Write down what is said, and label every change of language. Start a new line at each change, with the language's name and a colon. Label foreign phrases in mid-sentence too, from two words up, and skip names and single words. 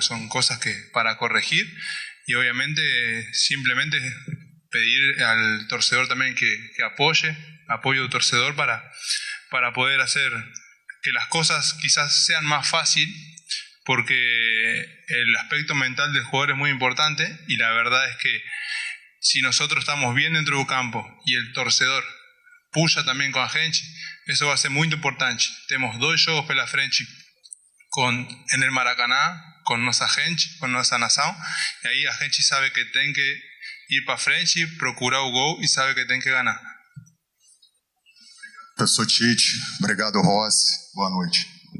Spanish: son cosas que para corregir, y obviamente simplemente pedir al torcedor también que apoyo del torcedor para poder hacer que las cosas quizás sean más fácil, porque el aspecto mental del jugador es muy importante, y la verdad es que si nosotros estamos bien dentro del campo y el torcedor puxa también con
Portuguese: a gente,
Spanish: eso va a ser muy importante.
Portuguese: Tenemos 2 jogos pela frente
Spanish: en el Maracaná, con nuestra gente, con nuestra nación, y ahí
Portuguese: a gente sabe que tem que ir para frente, procurar o gol e sabe que tem que ganhar. Professor Tite, obrigado, Rossi. Boa noite.